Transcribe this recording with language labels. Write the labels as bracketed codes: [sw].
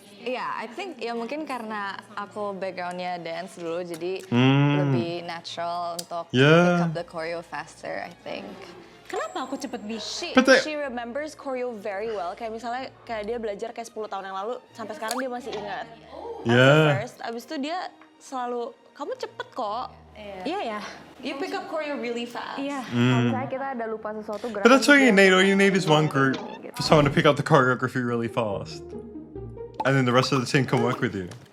[id] Iya, [en] I think [id] ya mungkin karena aku backgroundnya dance dulu, jadi lebih natural untuk [en] Yeah. pick up the choreo faster, I think. [id] Kenapa aku cepet bisa? [en] She, But they- she remembers choreo very well. [id] Kayak misalnya kayak dia belajar kayak 10 tahun yang lalu, sampai sekarang dia masih ingat. [en] Yeah. [id] First, abis itu dia selalu, kamu cepet kok. Iya ya, [en] You pick up choreo really fast. [id] iya. Kalau misalnya kita ada lupa sesuatu, [en] But that's all you need. All [id] kayak [en] you need is one group [id] gitu. [en] for someone to pick up the choreography really fast. And then the rest of the team can work with you.